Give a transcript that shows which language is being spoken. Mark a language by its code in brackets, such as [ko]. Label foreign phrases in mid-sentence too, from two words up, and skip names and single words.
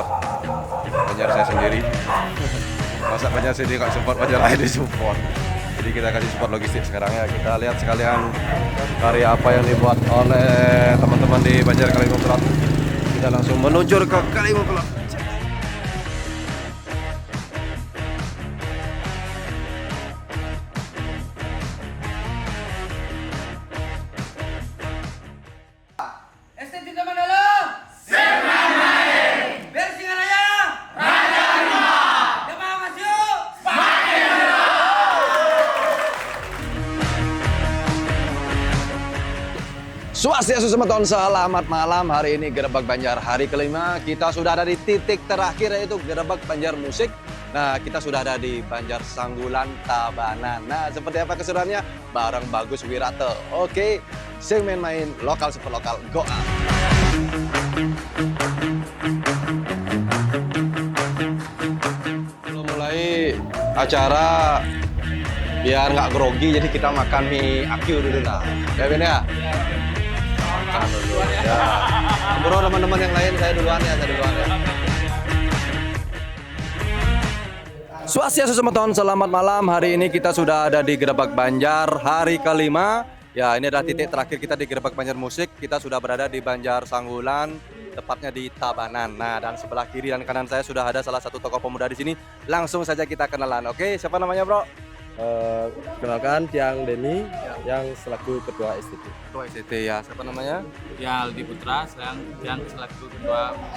[id] Banjar saya sendiri. Masa Banjar sendiri nggak support, Banjar lain di support. Jadi kita kasih support logistik sekarang ya. Kita lihat sekalian karya apa yang dibuat oleh teman-teman di Banjar Kalimun Kelot. Kita langsung meluncur ke Kalimun Kelot. Estetika Mandala. Semangat. Bersingaraya. Raja Lima. Jemaah Masyu. [ban] Swastiastu semeton, [id] selamat malam. Hari ini Gerebek Banjar hari kelima. Kita sudah ada di titik terakhir yaitu Gerebek Banjar Musik. Nah, kita sudah ada di Banjar Sanggulan Tabanan. Nah, seperti apa keseruannya? Bareng Bagus Wirate. Oke, sing main-main lokal super lokal. [en] Go up. [id] Belum mulai acara biar nggak grogi, jadi kita makan mie Akyu dulu lah. Ya Ben ya? Makan dulu. Ya. Bro, teman-teman yang lain saya duluan ya. [ban] Swastiastu semeton, [id] selamat malam. Hari ini kita sudah ada di Gerebek Banjar hari kelima. Ya, ini adalah titik terakhir kita di Gerebek Banjar Musik. Kita sudah berada di Banjar Sanggulan, tepatnya di Tabanan. Nah, dan sebelah kiri dan kanan saya sudah ada salah satu tokoh pemuda di sini. Langsung saja kita kenalan. Oke, siapa namanya, Bro? Kenalkan Tiang Denny yang selaku ketua STT. Ketua STT ya. Siapa namanya? Ya Aldi Putra, yang selaku ketua